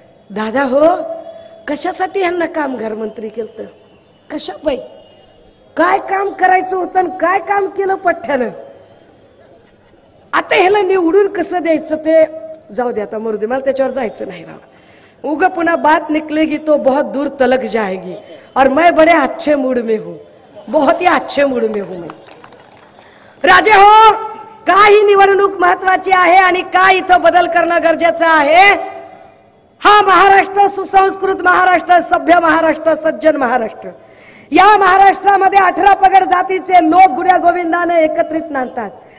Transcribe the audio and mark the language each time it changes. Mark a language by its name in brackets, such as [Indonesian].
[Marathi] दादा हो, कशासाठी यांना कामगार मंत्री केलं? कशा बाई, काय काम करायचं होतं, काय काम केलं पठ्ठ्यानं. आता ह्याला निवडून कसं द्यायचं ते जाऊ दे, आता मरू दे, मला त्याच्यावर जायचं नाही राव. [Hindi] उगा पुन्हा बात निकलेगी तो बहुत दूर तलक जाएगी. और मैं बड़े अच्छे मूड में हूँ, बहुत ही अच्छे मूड में हूँ मैं. [Marathi] राजे हो, का ही निवडणूक महत्वाची आहे आणि का इथं बदल करणं गरजेचं आहे? हा महाराष्ट्र सुसंस्कृत महाराष्ट्र, सभ्य महाराष्ट्र, सज्जन महाराष्ट्र. या महाराष्ट्रामध्ये 18 पगड जातीचे लोक गुण्या गोविंदाने एकत्रित नांदतात.